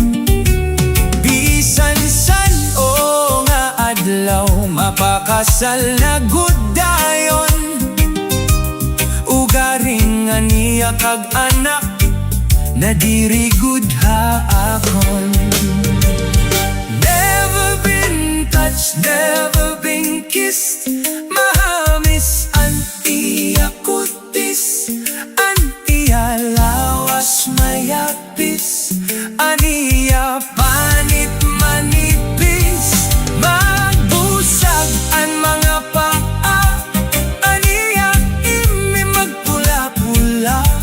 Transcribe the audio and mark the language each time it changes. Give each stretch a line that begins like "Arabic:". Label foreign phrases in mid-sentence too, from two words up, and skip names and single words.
Waray: Bisan san o nga adlaw, mapakasal na gudayon. Ugaring aniya kag anak, nadirigud ha akon.
English: Never been touched, never been kissed,
Waray: mahamis an iya kutis. An iya lawas mayapis, aniya panit manipis. Magbusag an mga paa, aniya magpula-pula.